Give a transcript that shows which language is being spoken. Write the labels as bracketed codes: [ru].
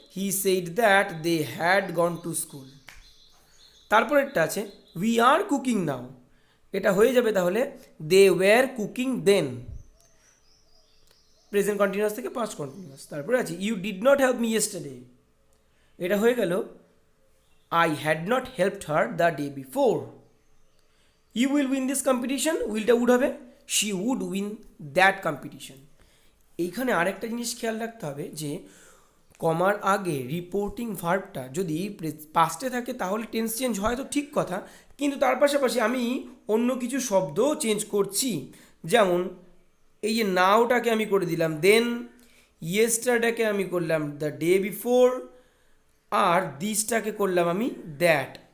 [en] He said that they had gone to school. [bn] তারপরেরটা আছে [en] we are cooking now, [bn] এটা হয়ে যাবে তাহলে [en] They were cooking then, present continuous থেকে past continuous. [bn] তারপরে আছে [en] you did not help me yesterday, [bn] এটা হয়ে গেল [en] I had not helped her the day before. You will win this competition, উইলটা would হবে she would win that competition. [bn] এইখানে আরেকটা জিনিস খেয়াল রাখতে হবে যে কমার আগে রিপোর্টিং ভার্বটা যদি পাস্টে থাকে তাহলে টেন্স চেঞ্জ হয় তো ঠিক কথা, কিন্তু তার পাশাপাশি আমি অন্য কিছু শব্দও চেঞ্জ করছি। যেমন এই যে নাওটাকে আমি করে দিলাম দেন, ইয়েস্টারডেকে আমি করলাম [en] the day before, [bn] আর দিসটাকে করলাম আমি দ্যাট।